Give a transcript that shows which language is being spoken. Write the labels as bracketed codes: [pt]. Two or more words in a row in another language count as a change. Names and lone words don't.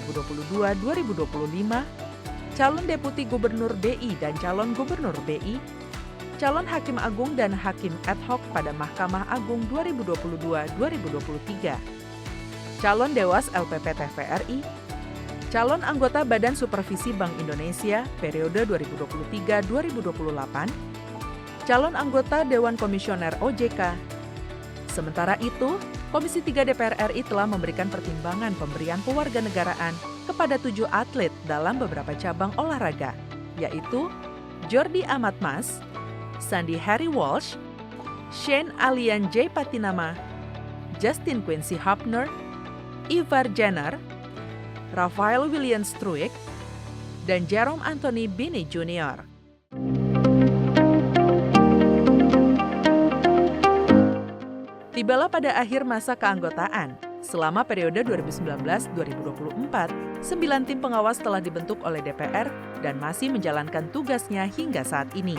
[id] 2022-2025, calon Deputi Gubernur BI dan calon Gubernur BI, calon Hakim Agung dan Hakim ad hoc pada Mahkamah Agung 2022-2023, calon Dewas LPP TVRI, calon anggota Badan Supervisi Bank Indonesia periode 2023-2028, calon anggota Dewan Komisioner OJK. Sementara itu, Komisi 3 DPR RI telah memberikan pertimbangan pemberian pewarganegaraan kepada 7 atlet dalam beberapa cabang olahraga, yaitu Jordi Amat Mas, Sandy Harry Walsh, Shane Alian J. Patinama, Justin Quincy Hubner, Ivar Jenner, Rafael William Struik, dan Jerome Anthony Bini Jr. Tibalah pada akhir masa keanggotaan. Selama periode 2019-2024, 9 tim pengawas telah dibentuk oleh DPR dan masih menjalankan tugasnya hingga saat ini.